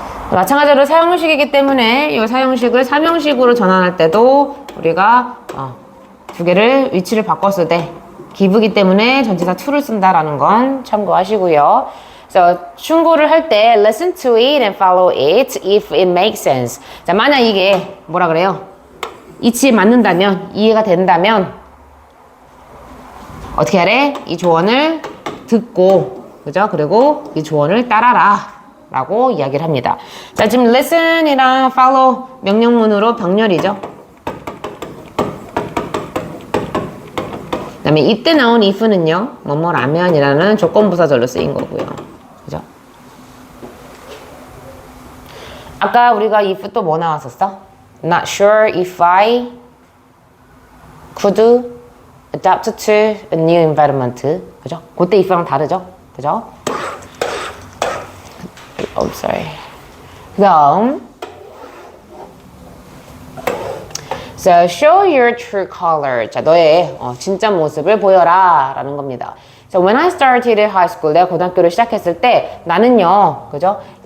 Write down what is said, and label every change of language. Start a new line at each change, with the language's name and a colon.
Korean: 마찬가지로 사용식이기 때문에 이 사용식을 삼형식으로 전환할 때도 우리가 두 개를 위치를 바꿨을 때 give이기 때문에 전치사 to를 쓴다라는 건 참고하시고요. 그래서 충고를 할 때
English: listen to it and follow it if it makes sense.
Korean: 자, 만약 이게 뭐라 그래요? 이치에 맞는다면, 이해가 된다면 어떻게 하래? 이 조언을 듣고, 그죠? 그리고 이 조언을 따라라 라고 이야기를 합니다. 자, 지금 listen이랑 follow 명령문으로 병렬이죠. 그 다음에 이때 나온 if는요, 뭐뭐라면이라는 조건부사절로 쓰인 거고요. 그죠? 아까 우리가 if 또 뭐 나왔었어?
English: Not sure if I could adapt to a new environment.
Korean: 그죠? 그때 if랑 다르죠? 그죠?
English: Oh, sorry.
Korean: 그 다음
English: So, show your true color.
Korean: 자, 너의 진짜 모습을 보여라 라는 겁니다.
English: So, when I started high school,
Korean: 내가 고등학교를 시작했을 때 나는요, 그죠?